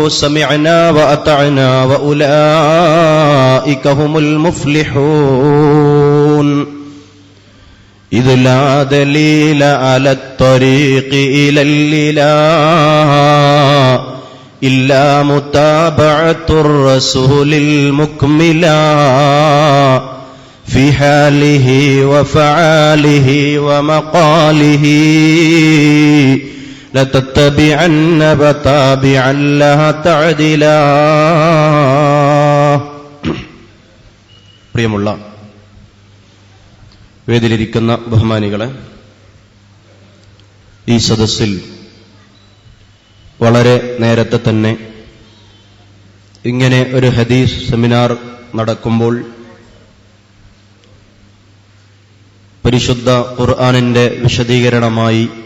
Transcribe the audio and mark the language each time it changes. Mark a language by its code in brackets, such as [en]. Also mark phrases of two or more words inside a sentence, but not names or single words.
[ar] سمعنا وأطعنا وأولئك هم المفلحون إذ لا دليل على الطريق إلى الإله إلا متابعة الرسول المكملا في حاله وفعاله ومقاله لتتبعن وتابعا لها تعدلا. [ml] പ്രിയമുള്ള വേദിയിലിരിക്കുന്ന ബഹുമാനികളെ, ഈ സദസ്സിൽ വളരെ നേരത്തെ തന്നെ ഇങ്ങനെ ഒരു ഹദീസ് സെമിനാർ നടക്കുമ്പോൾ പരിശുദ്ധ ഖുർആനിന്റെ വിശദീകരണമായി